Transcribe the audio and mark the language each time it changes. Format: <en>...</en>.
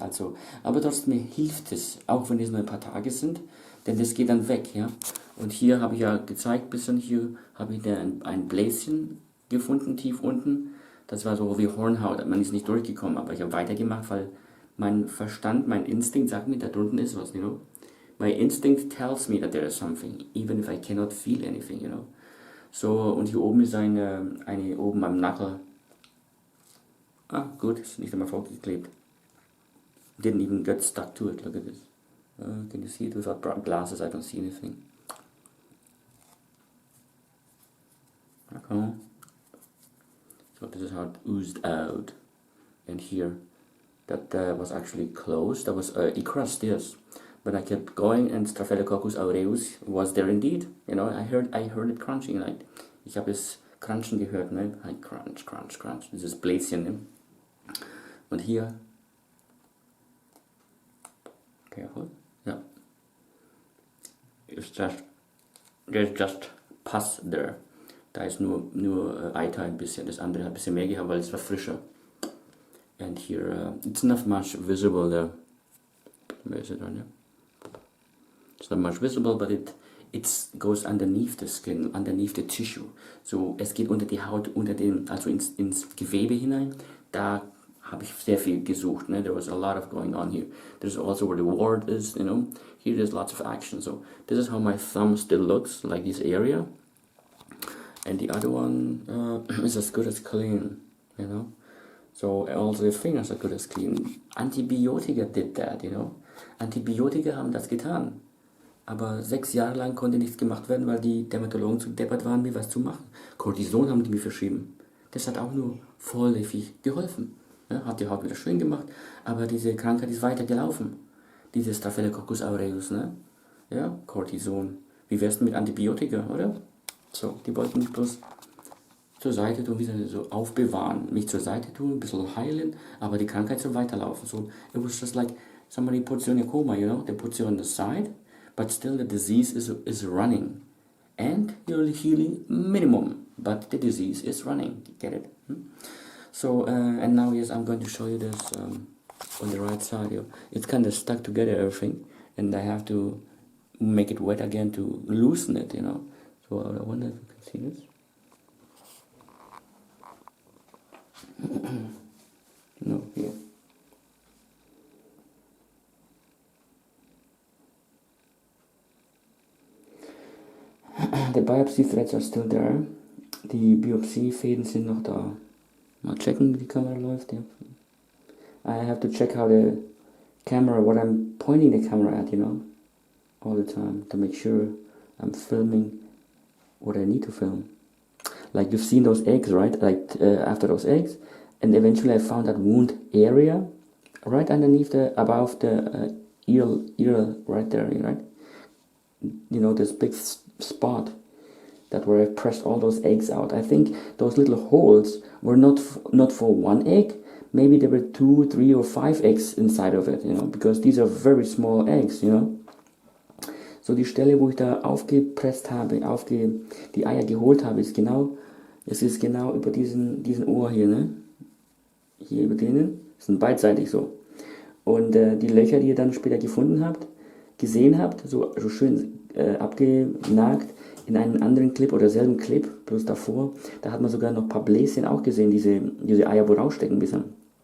<de>Also, aber trotzdem hilft es, auch wenn es nur ein paar Tage sind, denn das geht dann weg, ja. Und hier habe ich ja gezeigt, hier habe ich ein Bläschen gefunden, tief unten. Das war so wie Hornhaut, man ist nicht durchgekommen, aber ich habe weitergemacht, weil mein Verstand, mein Instinkt sagt mir, da drunten ist was,</de> <en>you know. My instinct tells me that there is something, even if I cannot feel anything, you know.</en> <de>So, und hier oben ist eine oben am Knuckle. Ah, gut, ist nicht einmal vorgeklebt.</de> <en>Didn't even get stuck to it, look at this. Can you see it without glasses? I don't see anything. Okay. So this is how it oozed out. And here, that was actually closed. That was it crushed, yes. But I kept going, and Staphylococcus aureus was there indeed. You know, I heard it crunching. Like,</en> <de>ich habe es crunchen gehört, ne?</de> <en>Like crunch, crunch, crunch.</en> <de>Dieses Bläschen, ne? Und hier,</de> <en>careful,</en> <de>ja.</de> <en>There's just pus there.</en> <de>Da ist nur Eiter ein bisschen. Das andere hat ein bisschen mehr gehabt, weil es war frischer.</de> <en>And here, it's not much visible there. Where is it on there? It's not much visible, but it goes underneath the skin, underneath the tissue.</en> <de>So, es geht unter die Haut, also ins Gewebe hinein. Da habe ich sehr viel gesucht.</de> <en>Ne? There was a lot of going on here. There's also where the wart is, you know. Here there's lots of action. So, this is how my thumb still looks, like this area. And the other one is as good as clean, you know. So, also the fingers are good as clean. Antibiotika did that, you know.</en> <de>Antibiotika haben das getan. Aber 6 Jahre lang konnte nichts gemacht werden, weil die Dermatologen zu deppert waren, mir was zu machen. Cortison haben die mir verschrieben. Das hat auch nur vorläufig geholfen. Ja, hat die Haut wieder schön gemacht, aber diese Krankheit ist weiter gelaufen. Diese Staphylococcus aureus, ne? Ja, Cortison. Wie wär's denn mit Antibiotika, oder? So, die wollten mich bloß zur Seite tun, wieder so aufbewahren. Mich zur Seite tun, ein bisschen heilen, aber die Krankheit soll weiterlaufen.</de> <en>So, it was just like somebody puts you in a coma, you know? They put you on the side, but still the disease is running. And you're healing minimum, but the disease is running. Get it? So, and now, yes, I'm going to show you this on the right side here. It's kind of stuck together, everything, and I have to make it wet again to loosen it, you know. So, I wonder if you can see this. No, here. The biopsy threads are still there.</en> <de>Die Biopsiefäden sind noch da. Mal checken, wie die Kamera läuft. Ja.</de> <en>I have to check how the camera, what I'm pointing the camera at, you know, all the time to make sure I'm filming what I need to film. Like you've seen those eggs, right? Like after those eggs, and eventually I found that wound area right underneath above the ear right there, right? You know, this big spot. that where I pressed all those eggs out. I think those little holes were not for one egg. Maybe there were 2, 3 or 5 eggs inside of it, you know, because these are very small eggs, you know.</en> <de>So die Stelle, wo ich da aufgepresst habe, die Eier geholt habe, ist genau über diesen Ohr hier, ne? Hier über denen, sind beidseitig so. Und die Löcher, die ihr dann später gesehen habt, so schön abgenagt, in einem anderen Clip oder selben Clip, bloß davor, da hat man sogar noch ein paar Bläschen auch gesehen, diese Eier, wo rausstecken bisschen.</de>